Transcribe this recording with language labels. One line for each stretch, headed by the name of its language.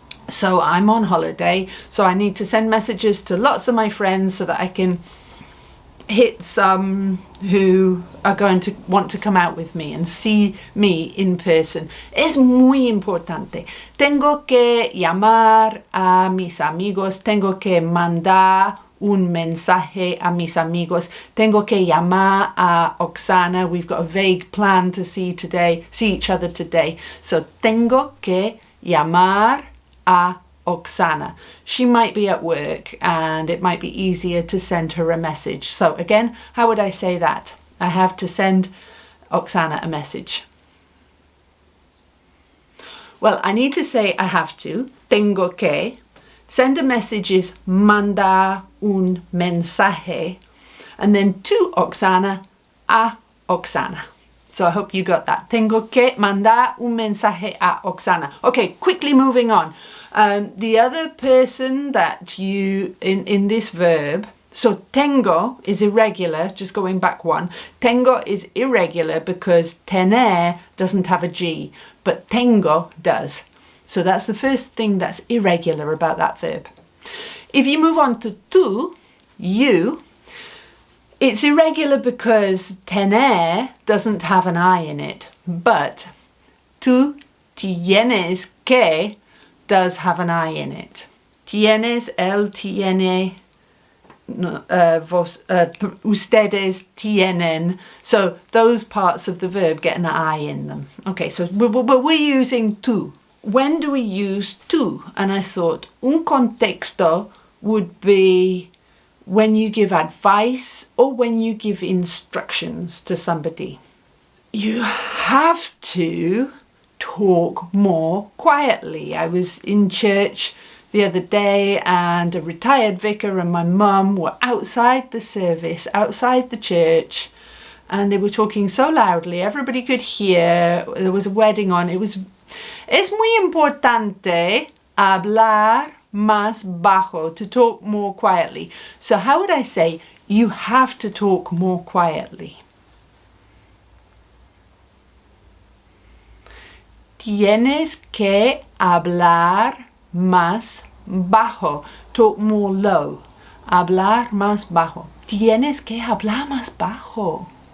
English: So I'm on holiday, so I need to send messages to lots of my friends so that I can hit some who are going to want to come out with me and see me in person.
Spanish: Es muy importante. Tengo que llamar a mis amigos, tengo que mandar un mensaje a mis amigos, tengo que llamar a Oksana.
English: We've got a vague plan to see each other today.
Spanish: So tengo que llamar a Oksana.
English: She might be at work and it might be easier to send her a message. So again, how would I say that? I have to send Oksana a message. Well, I need to say I have to.
Spanish: Tengo que.
English: Send a message is
Spanish: mandar un mensaje.
English: And then to Oksana, a Oksana. So I hope you got that.
Spanish: Tengo que mandar un mensaje a Oksana.
English: Okay, quickly moving on. The other person that you, in this verb, so tengo is irregular, just going back one. Tengo is irregular because tener doesn't have a G, but tengo does. So that's the first thing that's irregular about that verb. If you move on to tú, you, it's irregular because tener doesn't have an I in it, but
Spanish: tú tienes que
English: does have an I in it.
Spanish: Tienes, él tiene, ustedes tienen.
English: So those parts of the verb get an I in them. Okay, so we're using tú. When do we use tú? And I thought
Spanish: un contexto
English: would be when you give advice or when you give instructions to somebody. You have to talk more quietly. I was in church the other day and a retired vicar and my mum were outside the service, outside the church, and they were talking so loudly everybody could hear. There was a wedding on.
Spanish: Es muy importante hablar más bajo,
English: to talk more quietly. So how would I say you have to talk more quietly?
Spanish: Tienes que hablar más bajo.
English: Talk more low.
Spanish: Hablar más bajo. Tienes que hablar más bajo.